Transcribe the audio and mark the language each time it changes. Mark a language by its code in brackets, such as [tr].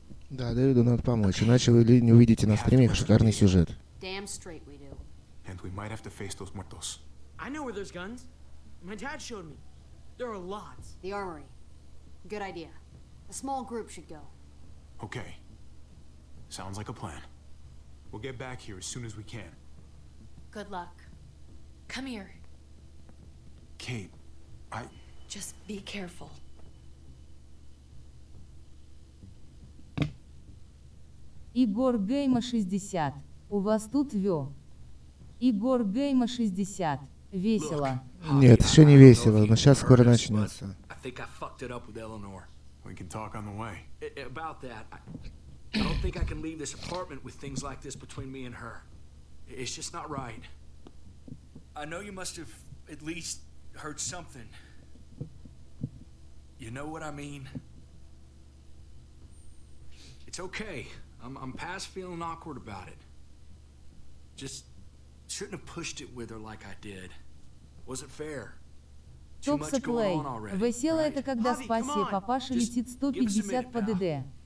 [ru] Да, Дэвиду надо помочь, иначе вы не увидите на стриме шикарный сюжет. [en] Damn straight we do. And we might have to face those muertos. I know where there's guns. My dad showed me. There are lots. The armory. Good idea. A small group should go. Okay. Sounds like a plan. We'll get back here as soon as we can. Good luck. Come here. Kate, Just be careful. [ru] Игорь Гейма 60. У вас тут вё. Игорь Гейма 60. Весело. Нет, еще не весело, но сейчас скоро начнется. [en] I think I fucked it up with Eleanor. We can talk on the way. About that, I don't think I can leave this apartment with things like this between me and her. It's just not right. I know you must have at least heard something. You know what I mean? It's okay. I'm past feeling awkward about it. Just shouldn't have pushed it with her like I did. Wasn't fair. Too much going on already. [ru] Весело это когда с пассией папаша летит 150 по ДД.